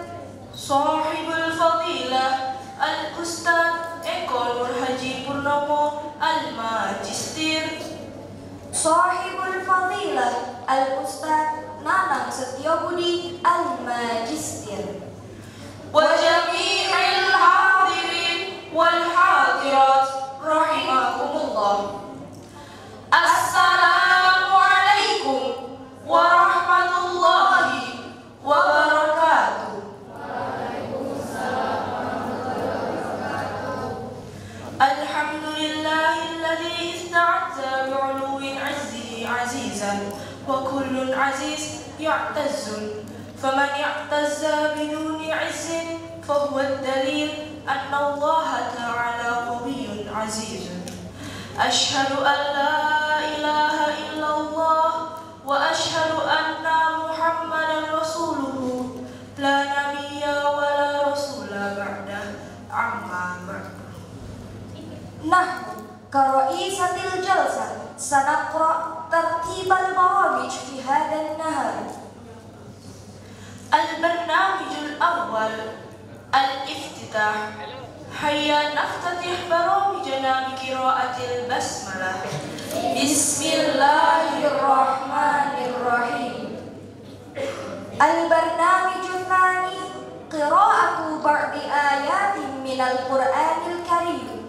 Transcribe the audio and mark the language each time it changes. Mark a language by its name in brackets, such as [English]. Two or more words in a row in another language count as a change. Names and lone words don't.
[Arabic] صاحب الفضيلة الأستاذ Eko Nur Haji Purnomo الماجستير. صاحب الفضيلة الأستاذ Nanang Setiobudi الماجستير. وجميع الحاضرين والحاضرات رحمكم الله. السلام عليكم ورحمة الله وبركاته. الحمد لله الذي استعز بعلو عزه عزيزا وكل عزيز يعتز فمن يعتز بدون عز فهو الدليل أن الله تعالى قوي عزيز. أشهد أن لا إله إلا الله وأشهد أن محمدا رسوله لا نبي ولا رسول بعده أما بعد. نحن كرئيسة الجلسة سنقرأ ترتيب البرامج في هذا النهار. البرنامج الأول الافتتاح. هيا نفتتح برامجنا بقراءة البسملة. بسم الله الرحمن الرحيم. البرنامج الثاني قراءة بعض آيات من القرآن الكريم.